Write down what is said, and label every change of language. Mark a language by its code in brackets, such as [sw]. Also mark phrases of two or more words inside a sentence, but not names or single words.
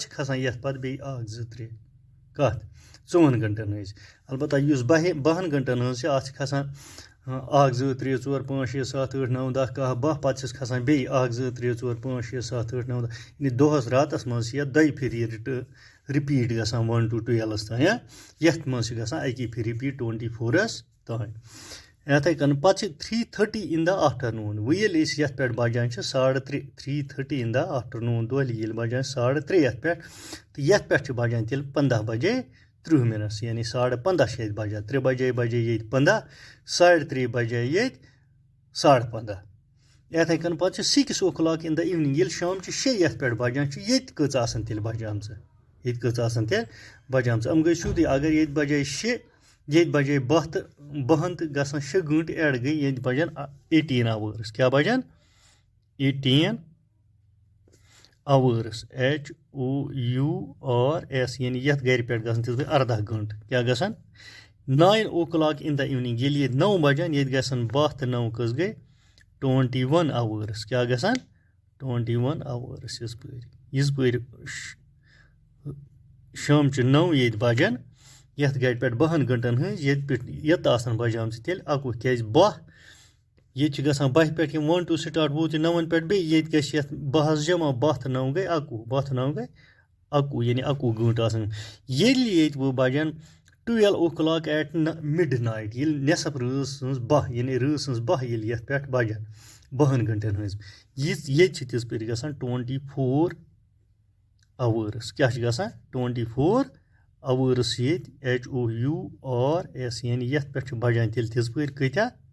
[ks] چھِ کھسان یَتھ پَتہٕ بیٚیہِ 1 2 3 کَتھ 4 گنٹن ہٕنٛز البتہ یُس 12 گنٹن ہٕنٛز چھِ اَتھ چھِ کھسان 1 2 3 4 5 6 7 8 9 10 11 12 پَتہٕ چھِس کھسان بیٚیہِ 1 2 3 4 5 6 7 8 9 10 یعنی دۄہس راتس منٛز چھِ یَتھ دۄیہِ پھِرِ یہِ رِپیٖٹ گژھان [en] 1 to 12 [ks] تام یَتھ منٛز چھِ گژھان اَکی پھِرِ رِپیٖٹ 24 تام یِتھَے کٔنۍ پَتہٕ چھِ [en] 3:30 in the afternoon [ks] وۄنۍ ییٚلہِ أسۍ یَتھ پٮ۪ٹھ بجان چھِ 3:30 [en] 3:30 in the afternoon [ks] دۄہلہِ ییٚلہِ بجان 3:30 یَتھ پٮ۪ٹھ تہٕ یَتھ پٮ۪ٹھ چھِ بجان تیٚلہِ 15 بجے 30 minutes یعنی 15:30 چھِ ییٚتہِ بجان 3 بجے ییٚتہِ 15 3:30 بجے ییٚتہِ 15:30 یِتھَے کٔنۍ پَتہٕ چھِ [en] 6 o'clock in the evening [ks] ییٚلہِ شامچہِ 6 یَتھ پٮ۪ٹھ بجان چھِ ییٚتہِ کٔژ آسان تیٚلہِ بجامژٕ یِم گٔے سیوٚدُے اگر ییٚتہِ بجے 6 ییٚتہِ بجے 12 تہٕ گژھان 6 گٲنٛٹہٕ اٮ۪ڈ گٔے ییٚتہِ بجان 18 hours کیٛاہ بجان 18 [en] hours HOURS [ks] یعنی یَتھ گرِ پٮ۪ٹھ گژھان تِژ گٔے 18 گٲنٛٹہٕ کیٛاہ گژھان [en] 9 o'clock in the evening [ks] ییٚلہِ ییٚتہِ 9 بجان ییٚتہِ گژھان 12 تہٕ 9 کٔژ گٔے 21 hours کیٛاہ گژھان 21 hours یِژ پٲرۍ شامچہِ 9 ییٚتہِ بجان یَتھ گاڑِ پٮ۪ٹھ 12 گنٹن ہٕنٛز ییٚتہِ پٮ۪ٹھ یَتھ آسان بجامژٕ تیٚلہِ 21 کیٛازِ 12 ییٚتہِ چھِ گژھان 12 پٮ۪ٹھ یِم 1 2 سٹاٹ ووت یہِ 9 پٮ۪ٹھ بیٚیہِ ییٚتہِ گژھِ یَتھ 12 جمع 12 تہٕ 9 گٔے 21 12 تہٕ 9 گٔے 21 یعنی 21 گٲنٛٹہٕ آسان ییٚلہِ ییٚتہِ وۄنۍ بجان [en] 12 o'clock at midnight [ks] ییٚلہِ نٮ۪صف رٲژ سٕنٛز 12 یعنی رٲژ سٕنٛز 12 ییٚلہِ یَتھ پٮ۪ٹھ بجان 12 گنٹن ہٕنٛز ییٚتہِ چھِ تِژ پھِرِ گژھان 24 hours کیٛاہ چھِ گژھان 24 hours ییٚتہِ HOURS یعنی یَتھ پٮ۪ٹھ چھِ بجان تیٚلہِ تِژ پھِرِ کۭتیاہ